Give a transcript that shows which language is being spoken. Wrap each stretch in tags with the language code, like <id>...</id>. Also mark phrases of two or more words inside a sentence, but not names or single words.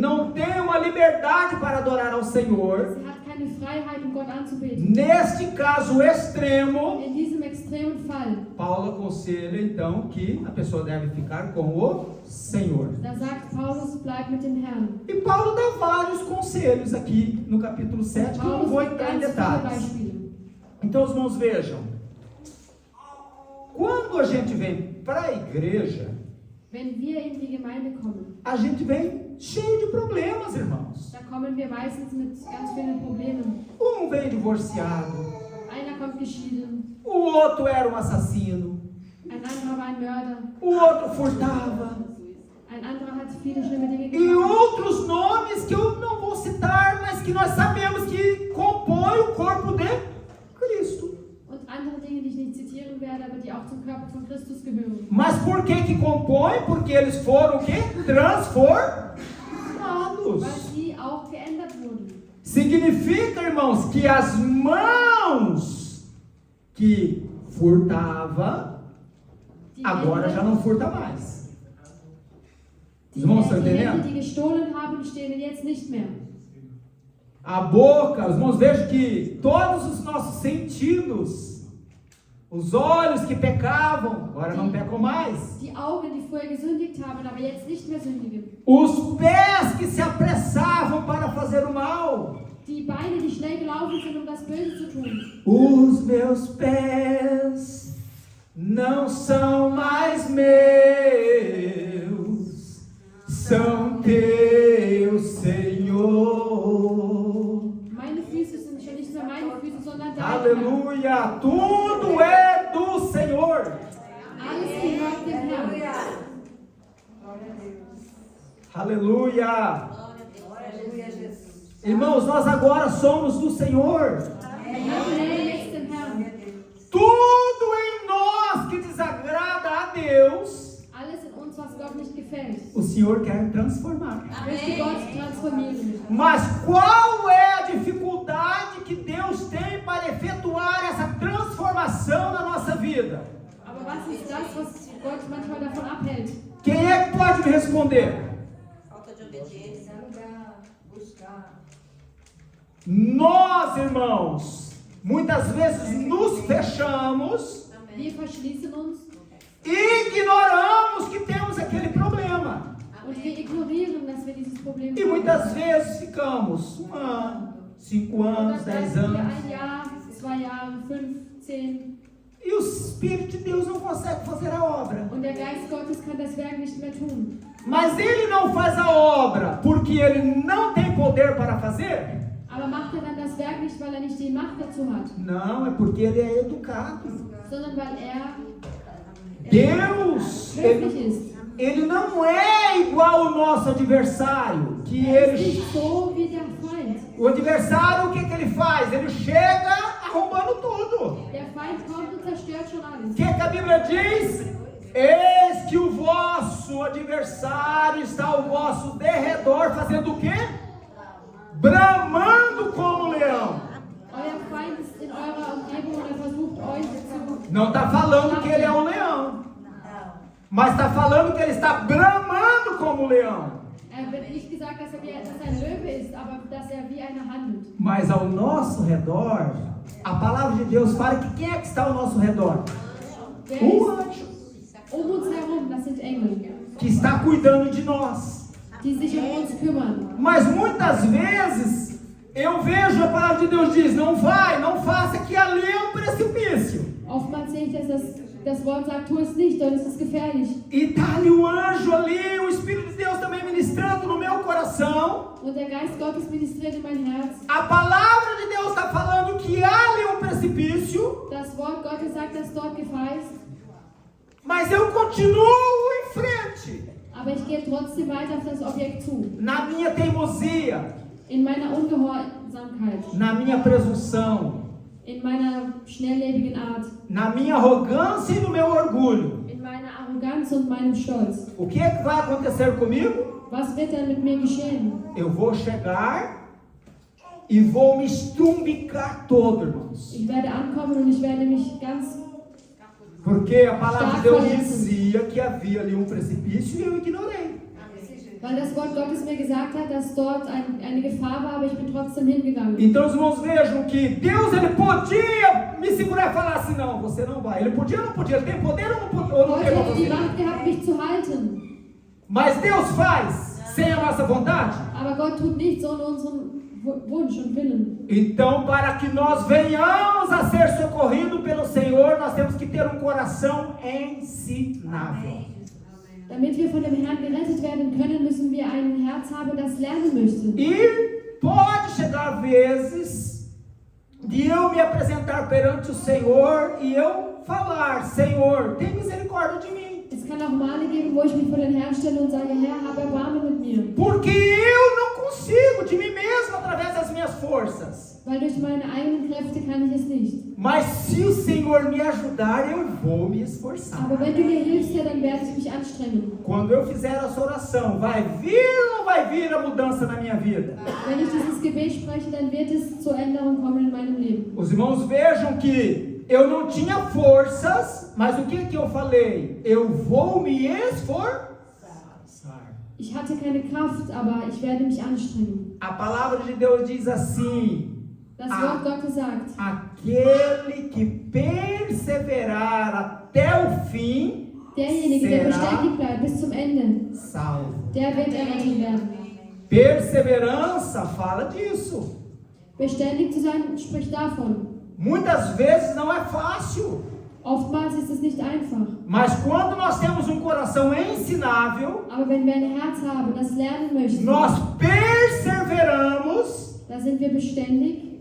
<pt>não tem uma liberdade para adorar ao Senhor.</pt> <de>sie hat keine Freiheit, um Gott anzubeten.</de> <pt>Neste caso extremo,</pt> <de>In diesem extremen Fall,</de> <pt>Paulo aconselha então que a pessoa deve ficar com o Senhor.</pt> <de>da sagt Paulus, bleib mit dem Herrn.</de> <pt>E Paulo dá vários conselhos aqui no capítulo 7, que eu não</pt> <de>Paulus</de> <pt>vou</pt> <de>gibt</de> <pt>entrar em</pt> <de>ganz viele</de> <pt>detalhes.</pt> <de>Beispiele.</de> <pt>Então os irmãos vejam, quando a gente vem para a igreja,</pt> <de>Wenn wir in die Gemeinde kommen,</de> <pt>a gente vem cheio de problemas, irmãos.</pt> <de>da kommen wir meistens mit ganz vielen Problemen.</de> <pt>Um vem divorciado,</pt> <de>Einer kommt geschieden,</de> <pt>o outro era um assassino,</pt> <de>ein anderer war ein Mörder,</de> <pt>o outro furtava,</pt> <de>ein anderer hat viele schlimme Dinge</de> <pt>e</pt> <de>gemacht.</de> <pt>outros nomes que eu não vou citar, mas que nós sabemos que compõem o corpo de Cristo.</pt> <de>Und andere Dinge, die ich nicht zitieren werde, aber die auch zum Körper von Christus gehören.</de> <pt>Mas por que compõem? Porque eles foram o quê? Transformados.</pt> <de>Weil sie auch geändert wurden.</de> <pt>Significa, irmãos, que as mãos que furtava,</pt> <de>Die</de> <pt>agora já</pt> <de>Hände,</de> <pt>não furta mais.</pt> <de>die,</de> <pt>Os irmãos estão</pt> <de>die Hände,</de> <pt>entendendo?</pt> <de>die gestohlen haben, stehlen jetzt nicht mehr.</de> <pt>A boca, os irmãos vejam que todos os nossos sentidos, os olhos que pecavam, agora não pecam mais.</pt> <de>Die Augen, die vorher gesündigt haben, aber jetzt nicht mehr sündigen.</de> <pt>Os pés que se apressavam para fazer o mal.</pt> <de>Die Beine, die schnell gelaufen sind, um das Böse zu tun.</de> <pt>Os meus pés não são mais meus, são teus, Senhor.</pt> <de>Meine Füße sind schon nicht mehr meine Füße, sondern deine.</de> <pt>Aleluia! Tudo é do Senhor.</pt> <de>Alles gehört dem Herrn.</de> <pt>Glória a Deus. Aleluia! Aleluia, Jesus. Irmãos, nós agora somos do Senhor.</pt> <de>Wir gehören jetzt dem Herrn.</de> <pt>Tudo em nós que desagrada a Deus,</pt> <de>Alles in uns, was Gott nicht gefällt,</de> <pt>o Senhor quer transformar.</pt> <de>möchte Gott transformieren.</de> <pt>Mas qual é a dificuldade que Deus tem para efetuar essa transformação na nossa vida?</pt> <de>Aber was ist das, was Gott manchmal davon abhält?</de> <pt>Quem é que pode me responder? Falta de obediência. Buscar. Nós, irmãos, muitas vezes nos fechamos</pt> <de>Wir verschließen uns</de> <pt>e ignoramos que temos aquele problema.</pt> <de>Und wir ignorieren, dass wir dieses Problem</de> <pt>E</pt> <de>haben.</de> <pt>muitas vezes ficamos 1 ano, 5</pt> <de>Und</de> <pt>anos,</pt> <de>dann</de> <pt>10</pt> <de>bleiben wir</de> <pt>anos.</pt> <de>1 Jahr, 2 Jahre, 5, 10.</de> <pt>E o Espírito de Deus não consegue fazer a obra.</pt> <de>Und der Geist Gottes kann das Werk nicht mehr tun.</de> <pt>Mas ele não faz a obra porque ele não tem poder para fazer?</pt> <de>Aber macht er dann das Werk nicht, weil er nicht die Macht dazu hat,</de> <pt>Não, é porque ele é educado.</pt> <de>sondern weil er</de> <pt>Deus,</pt> <de>höflich ist.</de> <pt>ele não é igual ao nosso adversário, que</pt> <de>Er ist</de> <pt>ele,</pt> <de>nicht so wie der Feind.</de> <pt>o adversário, o que ele faz? Ele chega arrombando tudo.</pt> <de>Der Feind kommt und zerstört schon</de> <pt>O</pt> <de>alles.</de> <pt>que a Bíblia diz? Eis que o vosso adversário está ao vosso derredor, fazendo o quê? Bramando como leão.</pt> <de>Euer Feind ist in eurer Umgebung und er versucht euch zu...</de> <pt>Não está falando que ele é um leão, mas está falando que ele está bramando como leão.</pt> <de>Er wird nicht gesagt, dass er ein Löwe ist, aber dass er wie einer handelt.</de> <pt>Mas ao nosso redor, a palavra de Deus fala que quem é que está ao nosso redor?</pt> <de>Wer</de> <pt>O</pt> <de>ist</de> <pt>anjo,</pt> <de>um uns herum? Das sind Engel,</de> <pt>que está cuidando de nós.</pt> <de>die sich um uns kümmern.</de> <pt>Mas muitas vezes eu vejo a palavra de Deus diz: não vai, não faça, que ali é um precipício.</pt> <de>Oftmals sehe ich, dass das Wort sagt, tu es nicht, denn es ist gefährlich.</de> <pt>E está ali o anjo ali, o Espírito de Deus também ministrando no meu coração.</pt> <de>Und der Geist Gottes ministriert in mein Herz.</de> <pt>A palavra de Deus está falando que há ali um precipício,</pt> <de>Das Wort Gottes sagt, dass dort Gefahr ist.</de> <pt>mas eu continuo em frente.</pt> <de>Aber ich gehe trotzdem weiter auf das Objekt zu.</de> <pt>Na minha teimosia,</pt> <de>In meiner Ungehorsamkeit,</de> <pt>na minha presunção,</pt> <de>in meiner schnelllebigen Art,</de> <pt>na minha arrogância e no meu orgulho.</pt> <de>in meiner Arroganz und meinem Stolz.</de> <pt>O que é que vai acontecer comigo?</pt> <de>Was wird dann mit mir geschehen?</de> <pt>Eu vou chegar e vou me estrumbicar todo, irmãos.</pt> <de>Ich werde ankommen und ich werde mich ganz...</de> <pt>Porque a palavra de Deus dizia que havia ali um precipício e eu ignorei.</pt> <de>Weil das Wort Gottes mir gesagt hat, dass dort eine Gefahr war, aber ich bin trotzdem hingegangen.</de> <pt>Então os irmãos vejam que Deus ele podia me segurar e falar assim: não, você não vai. Ele podia ou não podia? Ele tem poder ou não</pt> <de>Gott</de> <pt>tem</pt> <de>hätte die</de> <pt>poder?</pt> <de>Macht gehabt, mich zu halten.</de> <pt>Mas Deus faz sem a nossa vontade.</pt> <de>Aber Gott tut nichts ohne unseren Wunsch und Willen.</de> <pt>Então, para que nós venhamos a ser socorridos pelo Senhor, nós temos que ter um coração ensinável.</pt> <de>Damit wir von dem Herrn gerettet werden können, müssen wir ein Herz haben, das lernen möchte.</de> <pt>E pode chegar vezes de eu me apresentar perante o Senhor e eu falar: Senhor, tem misericórdia de mim.</pt> <de>Es kann auch Male geben, wo ich mich vor den Herrn stelle und sage, Herr, hab Erbarmen mit mir.</de> <pt>Porque eu não consigo de mim mesmo através das minhas forças.</pt> <de>Weil durch meine eigenen Kräfte kann ich es nicht.</de> <pt>Mas se o Senhor me ajudar, eu vou me esforçar.</pt> <de>Aber wenn du mir hilfst, Herr, dann werde ich mich anstrengen.</de> <pt>Quando eu fizer essa oração, vai vir ou não vai vir a mudança na minha vida?</pt> <de>Wenn ich dieses Gebet spreche, dann wird es zur Änderung kommen in meinem Leben.</de> <pt>Os irmãos vejam que eu não tinha forças, mas o que eu falei? Eu vou me esforçar.</pt> <de>Ich hatte keine Kraft, aber ich werde mich anstrengen.</de> <pt>A palavra de Deus diz assim:</pt> <de>Das Wort Gottes sagt,</de> <pt>aquele que perseverar até o fim</pt> <de>derjenige, der</de> <pt>será</pt> <de>beständig bleibt bis zum Ende,</de> <pt>salvo.</pt> <de>der wird errettet werden.</de> <pt>Perseverança fala disso.</pt> <de>Beständig zu sein spricht davon.</de> <pt>Muitas vezes não é fácil,</pt> <de>Oftmals ist es nicht einfach.</de> <pt>mas quando nós temos um coração ensinável,</pt> <de>Aber wenn wir ein Herz haben, das lernen möchten,</de> <pt>nós perseveramos</pt> <de>da sind wir beständig</de>